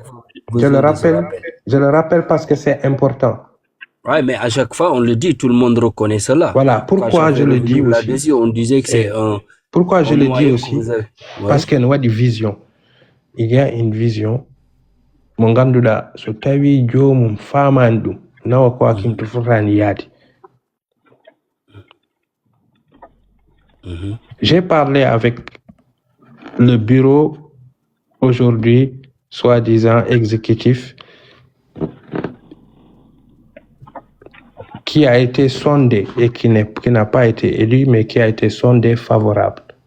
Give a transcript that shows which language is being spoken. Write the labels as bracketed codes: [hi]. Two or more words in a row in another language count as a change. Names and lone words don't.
[fr] Je le rappelle parce que c'est important. Oui, mais à chaque fois, on le dit, tout le monde reconnaît cela. Voilà, pourquoi je le dis aussi. On disait que c'est un... Pourquoi je le dis aussi parce qu'il y a une vision. Il y a une vision. [ff] Mon ganduda, so tawi jomum famandu, nawa ko akim to fotani yadi. [fr] J'ai parlé avec le bureau aujourd'hui, soi-disant exécutif, qui a été sondé et qui n'a pas été élu, mais qui a été sondé favorable.